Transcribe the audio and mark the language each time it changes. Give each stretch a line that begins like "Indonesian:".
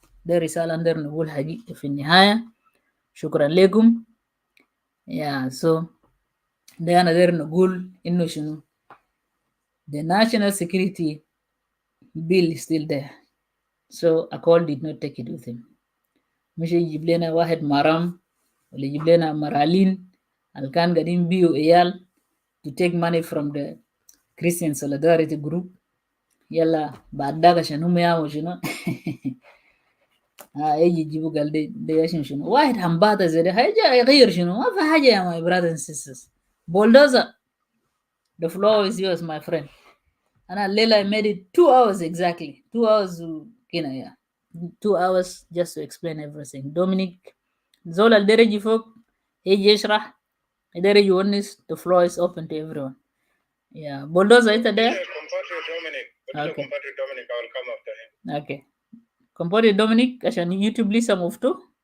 Arabic: ده رسالة ندر نقول حاجة في النهاية. شكرا لكم.
English: so
Arabic: ده أنا داير نقول إنه شنو
English: the national security bill is still there. So Akol did not take it with him.
Arabic: مش يجيب لنا واحد مرام ولا يجيب لنا مرالين اللي كان قاعدين بيو إيال
English: to take money from the Christian Solidarity Group.
Arabic: يلا بعد ده عشان هم يعملوا شنو يجي يجيبوا قال ده عشان شنو واحد همباتا زي ده هيجي يغير شنو ما في حاجة يا
English: my brothers and sisters. bulldozer the floor is yours my friend.
Arabic: أنا الليلة
English: I made it 2 hours exactly 2 hours كنا 2 hours just to explain everything.
Arabic: Dominic زول الدرجة فوق يجي يشرح يقدر يونس.
English: The floor is open to everyone.
Arabic: bulldozer انت ده.
English: Compatriot Dominic, I will come after him. Okay.
Arabic: Compatriot Dominic عشان يوتيوب لسه مفتوح.